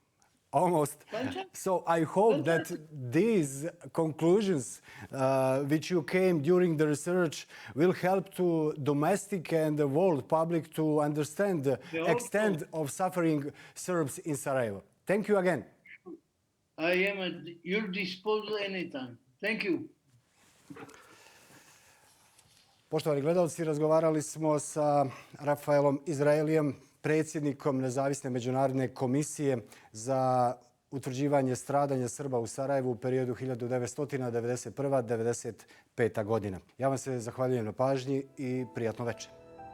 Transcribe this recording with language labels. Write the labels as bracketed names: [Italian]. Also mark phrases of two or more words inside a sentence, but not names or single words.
[English] So I hope that these conclusions which you came during the research will help to domestic and the world public to understand the extent of suffering Serbs in Sarajevo. Thank you again. I am at your disposal anytime. Thank you. [Serbian] Poštovani gledalci, razgovarali smo sa Rafaelom Izraelijem, predsjednikom Nezavisne međunarodne komisije za utvrđivanje stradanja Srba u Sarajevu u periodu 1991-1995. godina. Ja vam se zahvaljujem na pažnji i prijatno večer.